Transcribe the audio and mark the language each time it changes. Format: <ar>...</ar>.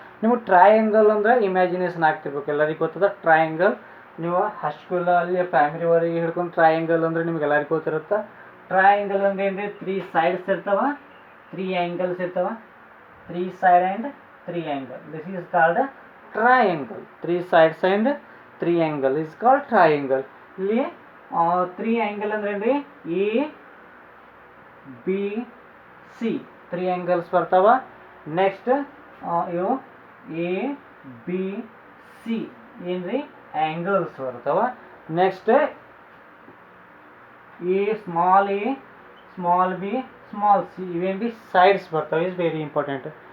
<kn>ನಿಮಗೆ ಟ್ರಯಾಂಗಲ್ ಅಂದರೆ ಇಮ್ಯಾಜಿನೇಷನ್ ಆಗ್ತಿರ್ಬೇಕು. ಎಲ್ಲರಿಗೂ ಗೊತ್ತದ ಟ್ರಯಾಂಗಲ್. ನೀವು ಹೈಸ್ಕೂಲಲ್ಲಿ ಪ್ರೈಮರಿವರೆಗೆ ಹಿಡ್ಕೊಂಡು ಟ್ರಯಾಂಗಲ್ ಅಂದರೆ ನಿಮ್ಗೆ ಎಲ್ಲರಿಗೂ ಗೊತ್ತಿರುತ್ತೆ. ಟ್ರಯಾಂಗಲ್ ಅಂದರೆ ಏನು, 3 sides ಇರ್ತಾವ, 3 angles ಇರ್ತಾವ,</kn> <en>3 sides and 3 angles. This is called triangle. 3 sides and 3 angles is called triangle.</en> <kn>ಇಲ್ಲಿ 3 angle ಅಂದ್ರೆ ಏನ್ರಿ, ಎ ಬಿ ಸಿ 3 angles ಬರ್ತಾವ. ನೆಕ್ಸ್ಟ್ ಇವು ಎ ಬಿ ಸಿ ಏನ್ರಿ angles ಬರ್ತಾವ. Next A small B small C ಇವೇನ್ರಿ sides ಬರ್ತಾವೆ.</kn> <en>Is very important.</en>